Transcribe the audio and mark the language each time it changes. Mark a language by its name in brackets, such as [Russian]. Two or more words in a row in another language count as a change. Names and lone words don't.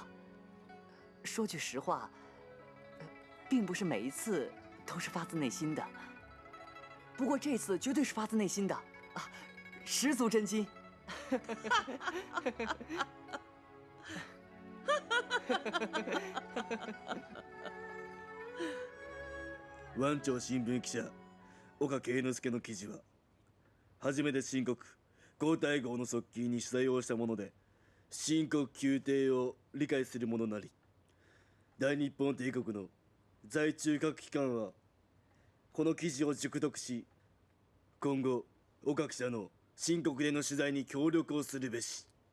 [Chinese] 说句实话，并不是每一次都是发自内心的。不过这次绝对是发自内心的啊，十足真心。 [Japanese] 湾町新聞記者岡圭之助の記事は初めて清国皇太后の側近に取材をしたもので清国宮廷を理解する者なり大日本帝国の在中各機関はこの記事を熟読し今後岡記者の清国での取材に協力をするべし。